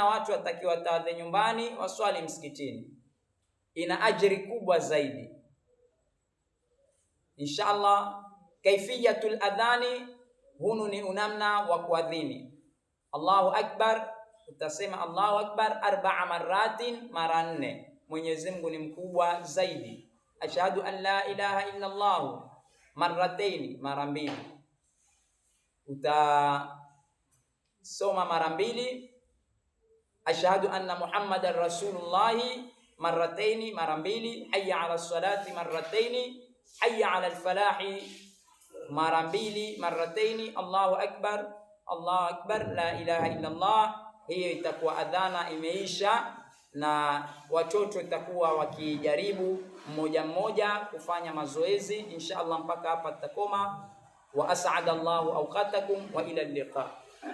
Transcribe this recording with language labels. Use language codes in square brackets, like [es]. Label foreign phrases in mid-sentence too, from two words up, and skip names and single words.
[sw] Watu watakiwa tawadhi nyumbani, waswali msikitini, ina ajiri kubwa zaidi inshallah. [ar] كيفية الأذان, [sw] hunu ni unamna wa kuadhini. [ar] الله أكبر, utasema الله أكبر 4 مرات, mara 4. [sw] Mwenyezi Mungu ni mkubwa zaidi. [ar] أشهد أن لا إله إلا الله مرتين, mara 2. [sw] Utasoma mara 2. [ar] أشهد أن محمدا رسول الله مرتين, mara 2. حي على الصلاة مرتين، حي على الفلاح mara 2, marrataini. الله أكبر، الله أكبر، لا إله إلا الله. [sw] Hiyo itakuwa adhana imeisha, na watoto itakuwa wakijaribu mmoja mmoja kufanya mazoezi inshallah. Mpaka hapa tutakoma. [ar] وأسعد الله أوقاتكم وإلى اللقاء.